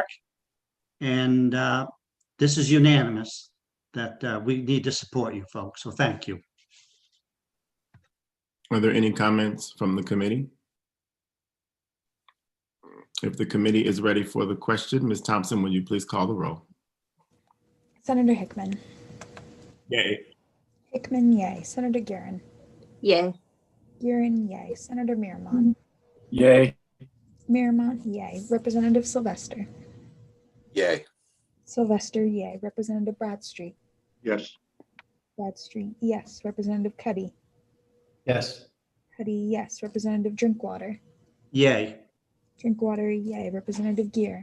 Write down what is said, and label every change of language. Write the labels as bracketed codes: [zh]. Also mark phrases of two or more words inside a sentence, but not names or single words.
[en] And this is unanimous that we need to support you folks. So thank you. Are there any comments from the committee? If the committee is ready for the question, Ms. Thompson, will you please call the roll? Senator Hickman. Yay. Hickman, yay. Senator Guerin. Yay. Guerin, yay. Senator Miramont. Yay. Miramont, yay. Representative Sylvester. Yay. Sylvester, yay. Representative Bradstreet. Yes. Bradstreet, yes. Representative Cuddy. Yes. Cuddy, yes. Representative Drinkwater. Yay. Drinkwater, yay. Representative Gear.